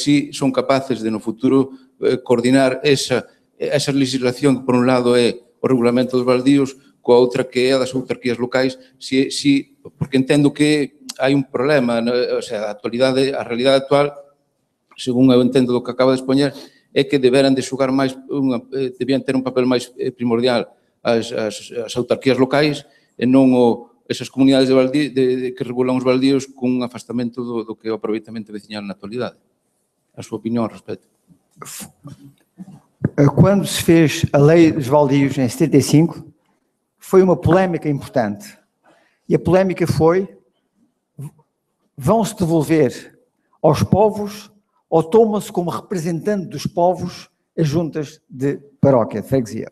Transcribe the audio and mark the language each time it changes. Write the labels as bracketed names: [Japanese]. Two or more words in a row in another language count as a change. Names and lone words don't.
[Galician] se son capaces de no futuro coordinar esa legislación que por un lado é o regulamento dos baldíos coa outra que é a das autarquías locais, porque entendo que hai un problema, o sea, a realidade actual, según eu entendo do que acaba de expoñer, é que deberan de xogar máis, debían ter un papel máis primordial as autarquías locais e non esas comunidades que regulan os baldíos cun afastamento do que é o aproveitamento veciñal na actualidade. A súa opinión ao respecto. [Portuguese] Quando se fez a lei dos baldios em 75, foi uma polémica importante. E a polémica foi: vão-se devolver aos povos ou tomam-se como representante dos povos as juntas de paróquia, de freguesia?